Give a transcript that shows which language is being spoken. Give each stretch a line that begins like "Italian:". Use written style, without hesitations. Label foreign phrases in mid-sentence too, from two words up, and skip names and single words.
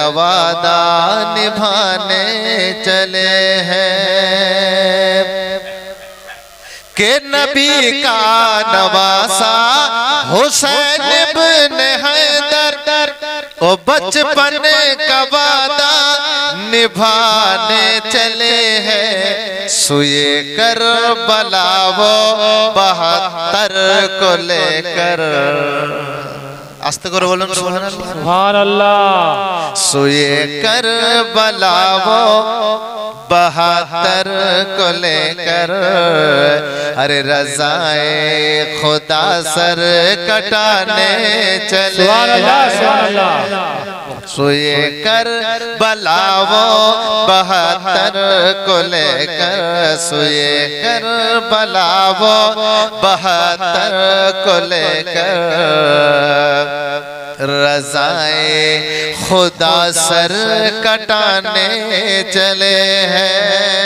Urdu: وعدہ نبھانے چلے ہیں کہ نبی کا نواسا حسین بن حیدر، وہ بچپن کا وعدہ نبھانے چلے ہیں سوئے کربلا وہ 72 کو لے کر،
Bangla: আস্তে করে বলুন সুবহানাল্লাহ সুবহানাল্লাহ।
Urdu: سوئے کربلا وہ 72 کو لے کر، ارے رضائے خدا سر کٹانے چلے،
Bangla: সুবহানাল্লাহ সুবহানাল্লাহ।
Urdu: سوئے کربلا وہ 72 کو لے کر، سوئے کربلا وہ 72 کو لے کر، رضائے خدا سر کٹانے چلے ہیں